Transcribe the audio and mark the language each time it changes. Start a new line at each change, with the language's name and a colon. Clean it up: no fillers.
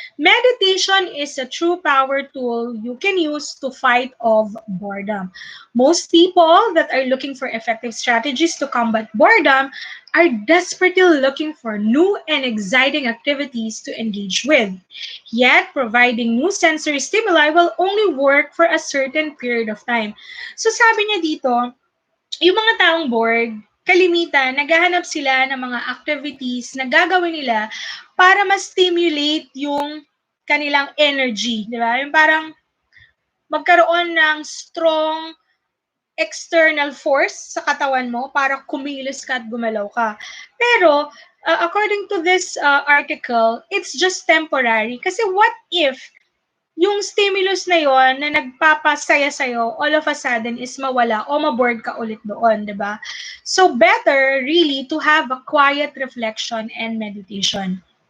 English: Meditation is a true power tool you can use to fight off boredom. Most people that are looking for effective strategies to combat boredom are desperately looking for new and exciting activities to engage with. Yet, providing new sensory stimuli will only work for a certain period of time.
Filipino: So sabi niya dito, yung mga taong bored, kalimitan, naghahanap sila ng mga activities na gagawin nila para ma-stimulate yung kanilang energy, di ba? Yung parang magkaroon ng strong external force sa katawan mo para kumilos ka at gumalaw ka.
English: Pero, according to this article, it's just temporary.
Filipino: Kasi
English: what if
Filipino: yung stimulus na yon na nagpapasaya sa'yo,
English: all of a sudden
Filipino: is mawala o maboard ka ulit doon, di ba?
English: So better really to have a quiet reflection and meditation.